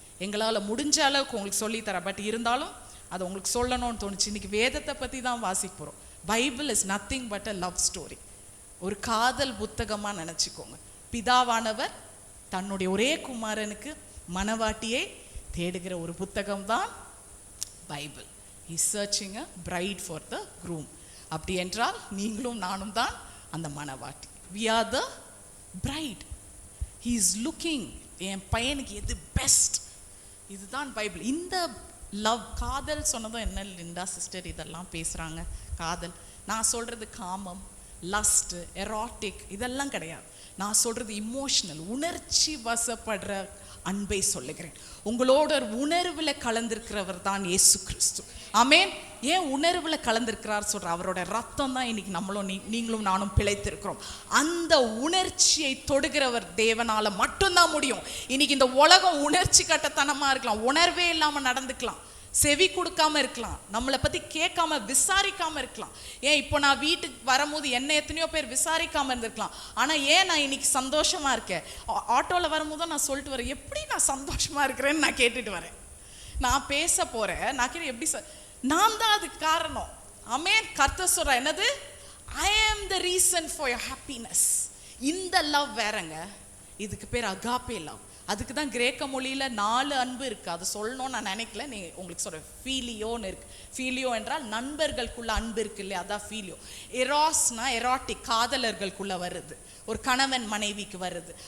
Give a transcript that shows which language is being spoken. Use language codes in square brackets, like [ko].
[ta] எங்களால் முடிஞ்ச அளவுக்கு உங்களுக்கு சொல்லித்தரேன். பட் இருந்தாலும் அதை உங்களுக்கு சொல்லணும்னு தோணுச்சு. இன்னைக்கு வேதத்தை பற்றி தான் வாசிக்க போகிறோம். [en] Bible is nothing but a love story. [ta] ஒரு காதல் புத்தகமாக நினச்சிக்கோங்க. பிதாவானவர் தன்னுடைய ஒரே குமாரனுக்கு மனவாட்டியை தேடுகிற ஒரு புத்தகம் தான் Bible. [en] He's searching a bride for the groom. [ta] அப்படி என்றால் நீங்களும் நானும் தான் அந்த மணவாட்டி. [en] We are the bride. He is looking, [ta] என் பையனுக்கு எது பெஸ்ட், இதுதான் பைபிள். இந்த லவ், காதல் சொன்னதும் என்ன லிண்டா சிஸ்டர் இதெல்லாம் பேசுகிறாங்க. காதல் நான் சொல்கிறது காமம், லஸ்ட், எராட்டிக் இதெல்லாம் கிடையாது. நான் சொல்கிறது இமோஷனல், உணர்ச்சி வசப்படுற அன்பை சொல்லுகிறேன். உங்களோட உணர்வில் கலந்திருக்கிறவர் தான் இயேசு கிறிஸ்து. ஆமென். ஏன் உணர்வில் கலந்திருக்கிறார் சொல்ற, அவரோட ரத்தம் தான் இன்னைக்கு நீங்களும் நானும் பிழைத்திருக்கிறோம். அந்த உணர்ச்சியை தொடுகிறவர் தேவனால மட்டும்தான் முடியும். இன்னைக்கு இந்த உலகம் உணர்ச்சி கட்டத்தனமா இருக்கலாம், உணர்வே இல்லாம நடந்துக்கலாம், செவி கொடுக்காம இருக்கலாம், நம்மளை பத்தி கேட்காம விசாரிக்காம இருக்கலாம். ஏன் இப்போ நான் வீட்டுக்கு வரும்போது என்ன எத்தனையோ பேர் விசாரிக்காம இருந்திருக்கலாம். ஆனா ஏன் நான் இன்னைக்கு சந்தோஷமா இருக்கேன், ஆட்டோல வரும்போது நான் சொல்லிட்டு வரேன், எப்படி நான் சந்தோஷமா இருக்கிறேன்னு நான் கேட்டுட்டு வரேன். நான் பேச போறேன், நான் கேட்க எப்படி நான் தான் அதுக்கு காரணம். ஆமென். கர்த்தர் சொல்ற என்னது, [en] I am the reason for your happiness. [ta] இந்த லவ் வேறங்க, இதுக்கு பேர் அகாபே லவ். அதுக்கு தான் கிரேக்க மொழியில 4 அன்பு இருக்கு. அது சொல்லணும்னு நான் நினைக்கல, நீ உங்களுக்கு சொல்றேன். ஃபீலியோன்னு இருக்கு. ஃபீலியோ என்றால் நண்பர்களுக்குள்ள அன்பு இருக்கு இல்லையா, அதான் ஃபீலியோ. எராஸ்னா எராட்டிக், காதலர்களுக்குள்ள வருது, ஒரு கணவன் மனைவிக்கு வருது.